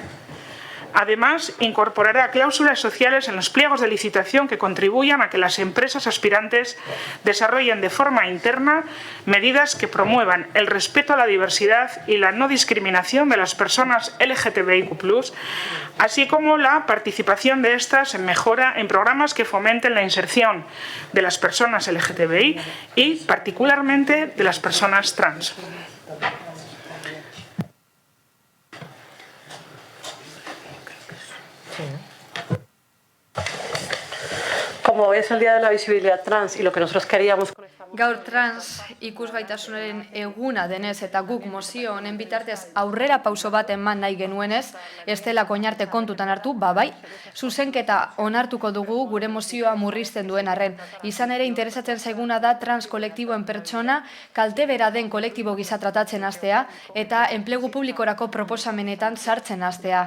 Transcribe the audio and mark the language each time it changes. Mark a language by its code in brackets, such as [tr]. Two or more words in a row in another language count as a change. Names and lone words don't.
[es] Además, incorporará cláusulas sociales en los pliegos de licitación que contribuyan a que las empresas aspirantes desarrollen de forma interna medidas que promuevan el respeto a la diversidad y la no discriminación de las personas LGTBIQ+, así como la participación de estas en mejora en programas que fomenten la inserción de las personas LGTBI y particularmente de las personas trans. Como es el Día de la Visibilidad Trans y lo que nosotros queríamos con esta [eu] Gaur trans ikusgaitasunaren eguna denez eta guk mozio honen bitartez aurrera pauso bat eman nahi genuenez, ez dela koinarte kontutan hartu, bai, zuzenketa onartuko dugu gure mozioa murrizten duen arren. Izan ere interesatzen zaiguna da trans kolektiboen pertsona kalte bera den kolektibo gisa tratatzen hastea eta enplegu publikorako proposamenetan sartzen hastea.